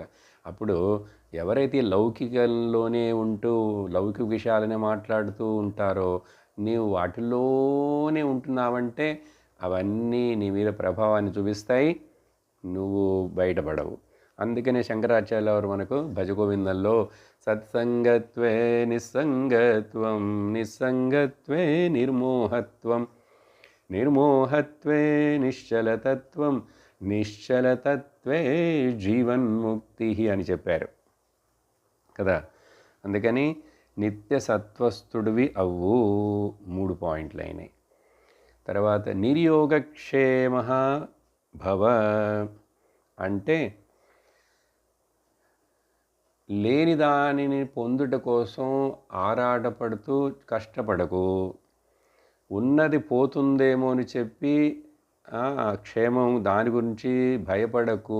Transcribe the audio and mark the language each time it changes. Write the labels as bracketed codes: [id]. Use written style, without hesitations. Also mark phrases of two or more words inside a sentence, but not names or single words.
[te] అప్పుడు ఎవరైతే లౌకికంలోనే ఉంటూ లౌకిక విషయాలనే మాట్లాడుతూ ఉంటారో, నీవు వాటిల్లోనే ఉంటున్నావంటే అవన్నీ నీ మీద ప్రభావాన్ని చూపిస్తాయి, నువ్వు బయటపడవు. అందుకనే శంకరాచార్యుల వారు మనకు భజగోవిందంలో [sa] సత్సంగత్వే నిస్సంగత్వం, నిస్సంగత్వే నిర్మోహత్వం, నిర్మోహత్వే నిశ్చలతత్వం, నిశ్చలతత్వే జీవన్ముక్తి [te] అని చెప్పారు కదా. అందుకని నిత్య సత్వస్థుడివి అవ్వు. 3 పాయింట్లు అయినాయి. తర్వాత [sa] నిర్యోగక్షేమ భవ [te] అంటే లేని దానిని పొందుట కోసం ఆరాటపడుతూ కష్టపడకు, ఉన్నది పోతుందేమో అని చెప్పి క్షేమం దాని గురించి భయపడకు.